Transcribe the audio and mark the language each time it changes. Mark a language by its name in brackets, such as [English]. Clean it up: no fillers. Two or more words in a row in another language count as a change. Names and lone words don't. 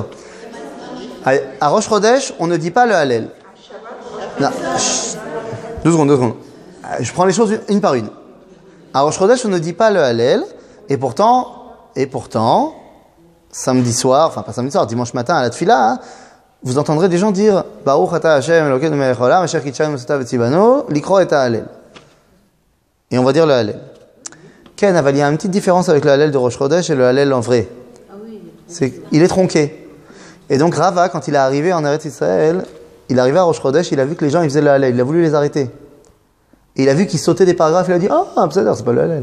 [French] À [Hebrew] ראש חודש, [French] on ne dit pas le Hallel. Non. 2 secondes. Je prends les choses une par une. À [Hebrew] ראש חודש, [French] on ne dit pas le Hallel, et pourtant, samedi soir, enfin pas samedi soir, dimanche matin à la Tfila, hein, vous entendrez des gens dire [Hebrew] ברוך אתה השם אלוקינו מלך העולם אשר קידשנו מצוותיו וציונו לקרוא את ההלל. [French] Et on va dire le Hallel. Ken, il y a une petite différence avec le Hallel de [Hebrew] ראש חודש [French] et le Hallel en vrai. Il est tronqué. Et donc Rava, quand il est arrivé en Eretz Israël, il est arrivé à [Hebrew] ראש חודש, [French] il a vu que les gens ils faisaient le Hallel, il a voulu les arrêter. Et il a vu qu'ils sautaient des paragraphes, il a dit c'est pas le Hallel.